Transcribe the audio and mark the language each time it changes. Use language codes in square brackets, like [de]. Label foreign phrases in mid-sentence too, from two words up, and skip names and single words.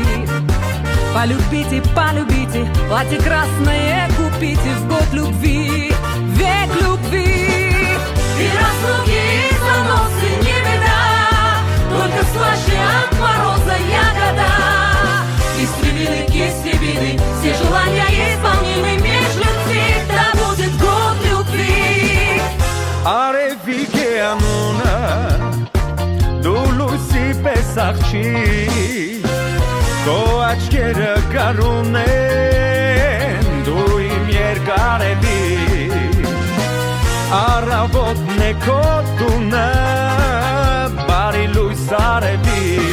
[ru] Полюбите, полюбите, платье красное купите в год любви, век любви. И разлуки, и заносы не беда, только слаще от мороза ягода. Истребины, все желания исполнены меж людьми, да будет год любви. [hy] Արևիկե անունը դու լույսի պես աղջի քո աչքերը գարուն են դու իմ երկարելի առավոտն է քո տունը բարի լույս արևի